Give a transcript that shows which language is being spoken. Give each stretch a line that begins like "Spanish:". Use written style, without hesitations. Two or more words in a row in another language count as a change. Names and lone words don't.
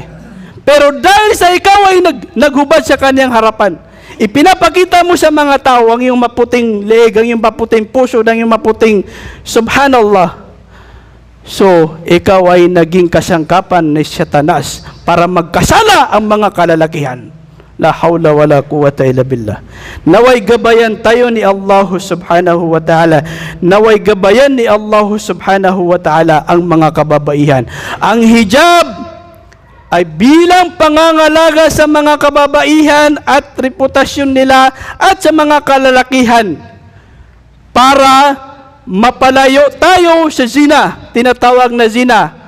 Filipino: Pero dahil sa ikaw ay naghubad sa kanyang harapan, ipinapakita mo sa mga tao ang iyong maputing leeg, ang iyong maputing puso, ang iyong maputing subhanallah. So, ikaw ay naging kasangkapan ni Satanas para magkasala ang mga kalalakihan.
Arabic: La hawla wala quwwata illa billah.
Filipino: Naway gabayan tayo ni Allah
Arabic: subhanahu wa ta'ala.
Filipino: Naway gabayan ni Allah
Arabic: subhanahu wa ta'ala
Filipino: ang mga kababaihan. Ang hijab ay bilang pangangalaga sa mga kababaihan at reputasyon nila at sa mga kalalakihan para mapalayo tayo sa zina, tinatawag na zina.